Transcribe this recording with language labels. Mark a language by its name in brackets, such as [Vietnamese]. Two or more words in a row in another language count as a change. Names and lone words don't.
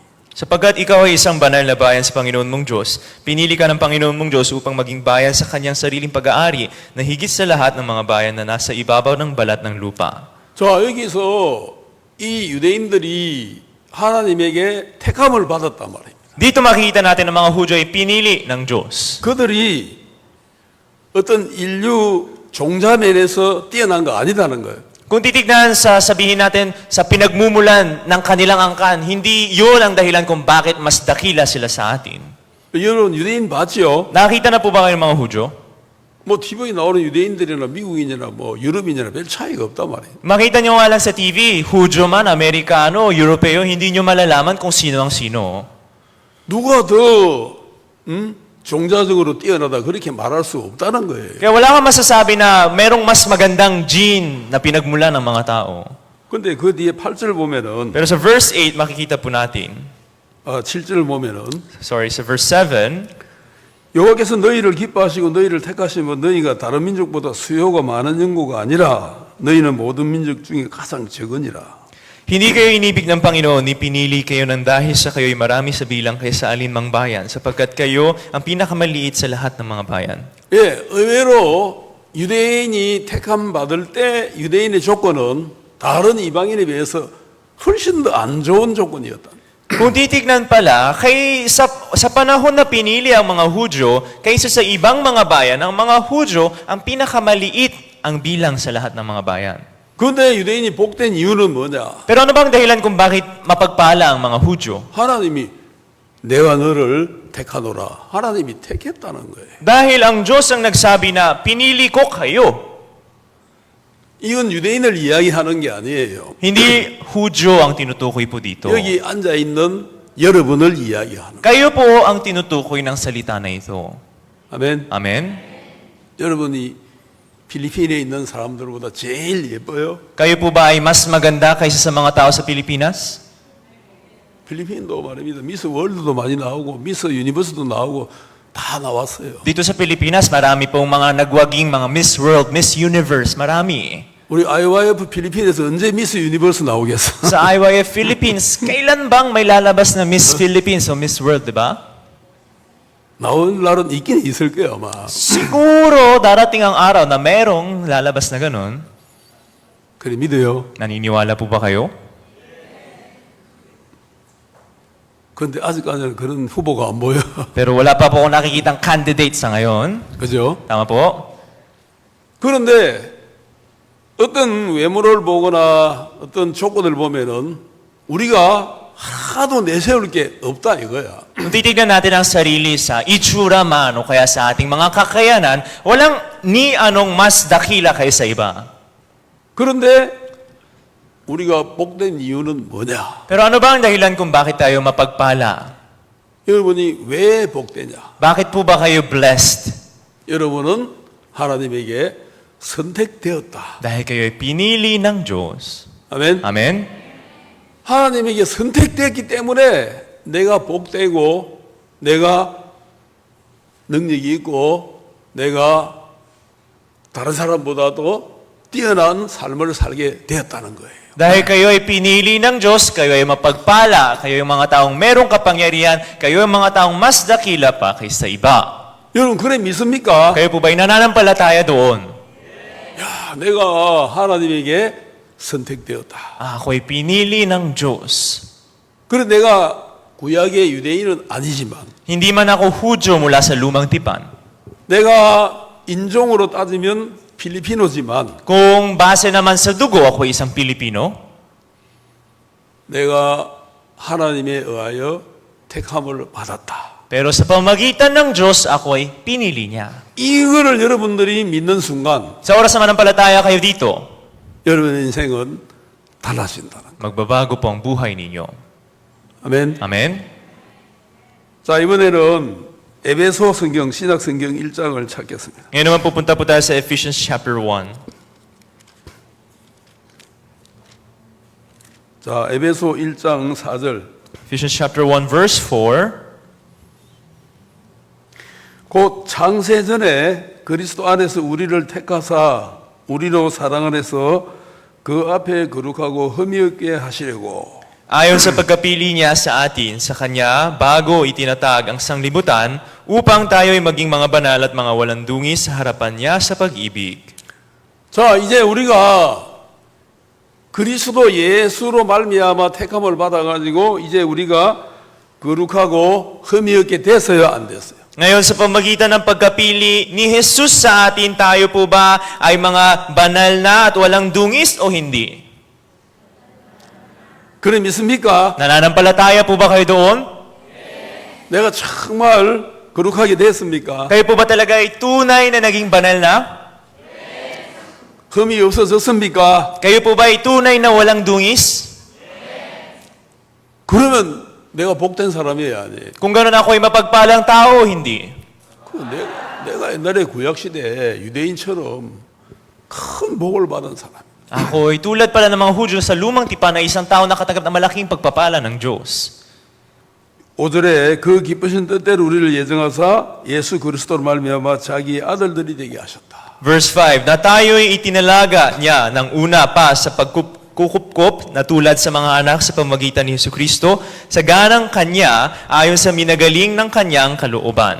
[Filipino] Sapagkat ikaw ay isang banal na bayan sa Panginoon mong Diyos, pinili ka ng Panginoon mong Diyos upang maging bayan sa kanyang sariling pag-aari na higit sa lahat ng mga bayan na nasa ibabaw ng balat ng lupa. [Korean] 자, 여기서 이 유대인들이 하나님에게 택함을 받았단 말입니다. [Filipino] Dito makikita natin ang mga Hudyo ay pinili ng Diyos. [Korean] 그들이 어떤 인류 종자면에서 뛰어난 거 아니다는 거예요. [Filipino] Kung titignan sa sabihin natin sa pinagmumulan ng kanilang angkan, hindi yun ang dahilan kung bakit mas dakila sila sa atin. [Korean] 여러분 유대인 봤죠? [Filipino] Nakakita na po ba kayo ng mga Hudyo? [Korean] 뭐 TV에 나오는 유대인들이나 미국인이나 뭐 유럽인이나 별 차이가 없단 말이에요. [Filipino] Makita nyo nga lang sa TV, Hudyo man, Amerikano, Europeo, hindi nyo malalaman kung sino ang sino. [Korean] 누가 더 종자적으로 뛰어나다 그렇게 말할 수 없다는 거예요. [Filipino] Kaya wala kang masasabi na merong mas magandang gene na pinagmula ng mga tao. [Korean] 근데 그 뒤에 8절 보면은 [Filipino] Pero sa verse 8, makikita po natin, [Korean] 7절 보면은 [Filipino] sa verse 7, [Korean] 여호와께서 너희를 기뻐하시고 너희를 택하시면 너희가 다른 민족보다 수요가 많은 인구가 아니라 너희는 모든 민족 중에 가장 적으니라. [Filipino] hindi kayo inibig ng Panginoon, ni pinili kayo ng dahil sa kayo'y marami sa bilang kaysa alinmang bayan, sapagkat kayo ang pinakamaliit sa lahat ng mga bayan. [Korean] 예, 의외로 유대인이 택함 받을 때 유대인의 조건은 다른 이방인에 비해서 훨씬 더 안 좋은 조건이었다. [Filipino] Kung titignan pala, sa panahon na pinili ang mga Hudyo, kaysa sa ibang mga bayan, ang mga Hudyo ang pinakamaliit ang bilang sa lahat ng mga bayan. [Korean] 그런데 유대인이 복된 이유는 뭐냐? Pero ano bang dahilan kung bakit mapagpala ang mga Hudyo? 하나님이 내가 너를 택하노라. 하나님이 택했다는 거예요. [Filipino] Dahil ang Diyos ang nagsabi na, pinili ko kayo. [Korean] 이건 유대인을 이야기하는 게 아니에요. [Filipino] Hindi Hudyo ang tinutukoy po dito. [Korean] 여기 앉아 있는 여러분을 이야기하는. [Filipino] Kayo po ang tinutukoy ng salita na ito. [Korean] 아멘. [Filipino] Amen? [Korean] 여러분이 필리핀에 있는 사람들보다 제일 예뻐요. [Filipino] Kayo po ba ay mas maganda kaysa sa mga tao sa Pilipinas? [Korean] 필리핀도 말입니다. 미스 월드도 많이 나오고 미스 유니버스도 나오고 다 나왔어요. [Filipino] Dito sa Pilipinas, marami pong mga nagwaging mga Miss World, Miss Universe, marami. [Korean] 우리 IYF 필리핀에서 언제 미스 유니버스 나오겠어? [Filipino] Sa IYF Philippines, kailan bang may lalabas na Miss Philippines o Miss World, di ba? [Korean] 나올 날은 있긴 있을 거야 아마. [Filipino] Siguro darating ang araw na merong lalabas na ganun. [Korean] 그래 믿어요. [Filipino] Naniniwala po ba kayo? [Korean] 그런데 아직까지는 그런 후보가 안 보여. [Filipino] Pero wala pa po akong nakikitang candidate sa ngayon. [Korean] 그죠? [Filipino] Tama po? [Korean] 그런데 어떤 외모를 보거나 어떤 조건을 보면은 우리가 하나도 내세울 게 없다 이거야. [Filipino] Kung titignan natin ang sarili sa itsura man o kaya sa ating mga kakayanan, walang ni anong mas dakila kaysa iba. [Korean] 그런데 우리가 복된 이유는 뭐냐? [Filipino] Pero ano ba ang dahilan kung bakit tayo mapagpala? [Korean] 여러분이 왜 복되냐? [Filipino] Bakit po ba kayo blessed? [Korean] 여러분은 하나님에게 선택되었다. [Filipino] Dahil kayo'y pinili ng Diyos. [Korean] 아멘. [Filipino] Amen? [Korean] 하나님에게 선택되었기 때문에 내가 복되고 내가 능력이 있고 내가 다른 사람보다도 뛰어난 삶을 살게 되었다는 거예요. [Filipino] Dahil kayo'y pinili ng Diyos, kayo'y mapagpala, kayo'y mga taong merong kapangyarihan, kayo'y mga taong mas dakila pa kaysa iba. [Korean] 여러분 그래 믿습니까? [Filipino] Kayo po ba'y nananampalataya doon? [Korean] 야, 내가 하나님에게 선택되었다. [Filipino] Ako'y pinili ng Diyos. [Korean] 그래 내가 구약의 유대인은 아니지만 [Filipino] Hindi man ako Hudyo mula sa lumang tipan. [Korean] 내가 인종으로 따지면 필리피노지만 [Filipino] Kung base naman sa dugo, ako isang Pilipino. [Korean] 내가 하나님에 의하여 택함을 받았다. [Filipino] Pero sa pamagitan ng Diyos, ako'y pinili niya. [Korean] 이거를 여러분들이 믿는 순간 [Filipino] Sa oras naman ng palataya kayo dito, [Korean] 여러분의 인생은 달라진다는 거예요. [Filipino] magbabago po ang buhay ninyo. [Korean] 아멘. [Filipino] Amen? [Korean] 자, 이번에는 에베소 성경, 신약 성경 1장을 찾겠습니다. [Filipino] Ngayon naman pupunta po tayo sa [English] Ephesians chapter 1. [Korean] 자, 에베소 1장 4절. [English] Ephesians chapter 1 verse 4. [Korean] 곧 창세전에 그리스도 안에서 우리를 택하사 우리로 사랑을 해서 그 앞에 거룩하고 흠이 없게 하시려고. [Filipino] Ayon sa pagkapili niya sa atin, sa Kanya, bago itinatag ang sanglibutan, upang tayo'y maging mga banal at mga walang dungis sa harapan niya sa pag-ibig. [Korean] 자, 이제 우리가 그리스도 예수로 말미암아 택함을 받아가지고 이제 우리가 거룩하고 흠이 없게 됐어요, 안 됐어요? [Filipino] Ngayon, sa pamagitan ng pagkapili ni Jesus sa atin, tayo po ba ay mga banal na at walang dungis o hindi? [Korean] 그래 믿습니까? [Filipino] Nananampalataya po ba kayo doon? [Korean] 내가 정말 거룩하게 됐습니까? [Filipino] Kayo po ba talaga ay tunay na naging banal na? [Korean] 흠이 없어졌습니까? [Filipino] Kayo po ba ay tunay na walang dungis? [Korean] 그러면 내가 복된 사람이어야 돼. [Filipino] Kung gano'n ako ay mapagpalang tao o hindi? [Korean] 내가 옛날에 구약시대 유대인처럼 큰 복을 받은 사람. [Filipino] Ako ay tulad pala ng mga Hudyo sa lumang tipan na isang tao nakatanggap ng malaking pagpapala ng Diyos. [Korean] 5절에 그 기쁘신 뜻대로 우리를 예정하사 예수 그리스도로 말미암아 자기 아들들이 되게 하셨다. [Filipino] Verse 5, na tayo'y itinalaga niya ng una pa sa pagkukupkop na tulad sa mga anak sa pamagitan ni Yesu Kristo sa ganang Kanya ayon sa minagaling ng Kanyang kalooban.